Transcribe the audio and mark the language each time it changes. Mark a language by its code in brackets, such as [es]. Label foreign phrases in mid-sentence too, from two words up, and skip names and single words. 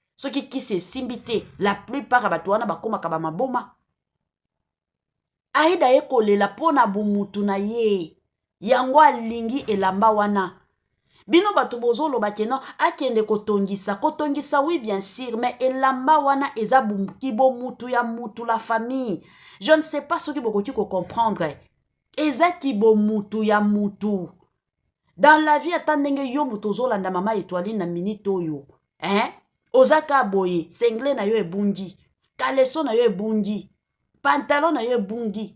[ln] Soki kisi esimbi te, [fr] la plupart [ln] ya bato wana bakomaka bamaboma. Aida ye kolela mpo na bomutu na ye. Yango alingi elamba wana. Bino bato bozoloba ke non, akende kotongisa. Kotongisa, [fr] oui, bien sûr, mais [ln] elamba wana eza bu-, ki bomutu ya mutu, [fr] la famille. Je ne sais pas [ln] soki bokoki ko comprendre. Eza ki bomutu ya mutu. [fr] Dans la vie, [ln] ata ndenge yo mutu ozolanda mama Étoiline na minute oyo. Hein? Oza ka boye, sengle na yo ebungi. Kaleso na yo ebungi. Pantalon na yo ebungi.